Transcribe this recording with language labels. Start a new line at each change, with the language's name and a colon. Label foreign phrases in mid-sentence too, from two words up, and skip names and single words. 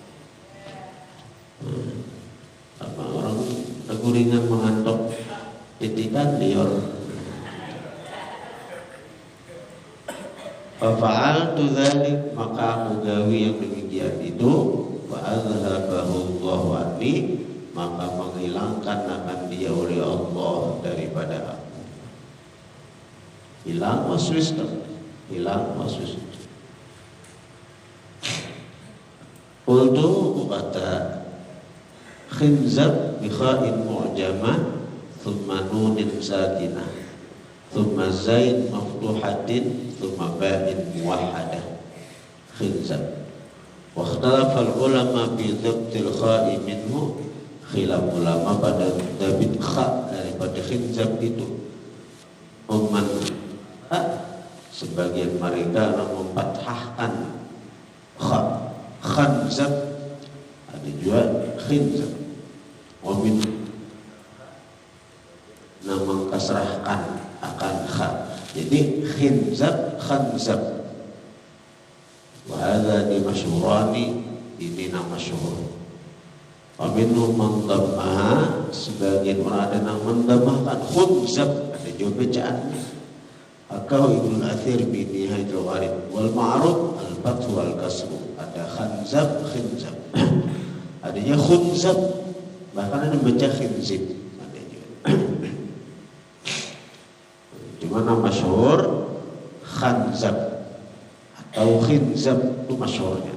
Banjar: Apa orang teguringan mengantuk titikan liur.
Arabic: فعلت ذلك,
Banjar: maka aku gawi yang demikian itu.
Arabic: فأذهبه الله عني,
Banjar: maka menghilangkan akan dia oleh Allah daripada aku. Hilang waswis, hilang waswis.
Arabic: Qultu, kata Khinzab بخاء معجمة ثم نون ساكنة ثم زاي مفتوحة ثم باء موحدة.
Banjar: Khinzab.
Arabic: واختلف العلماء في ضبط الخاء منه.
Banjar: Khilaf ulama pada dabit kha daripada khinzab itu. Umman sebagian mereka memfathahkan kha, khanzab, ada juga khinzab.
Arabic: ومن
Banjar: mengkasrahkan akan kha. Jadi khinzab, khanzab.
Arabic: وهذا ذي مشهوران,
Banjar: ini nama masyhur.
Arabic: ومنهم من ضمها,
Banjar: sebagian orang ada yang mendhammahkan khunzab, ada juga bacaannya.
Arabic: أكاه ابن الأثير ب نهاية الغريب والمعروف الفتح والكسر.
Banjar: Ada khanzab, khinzab. Adanya khunzab, bahkan ada baca khinzib. Ada juga. Cuma nama masyhur khanzab atau khinzab itu masyhurnya.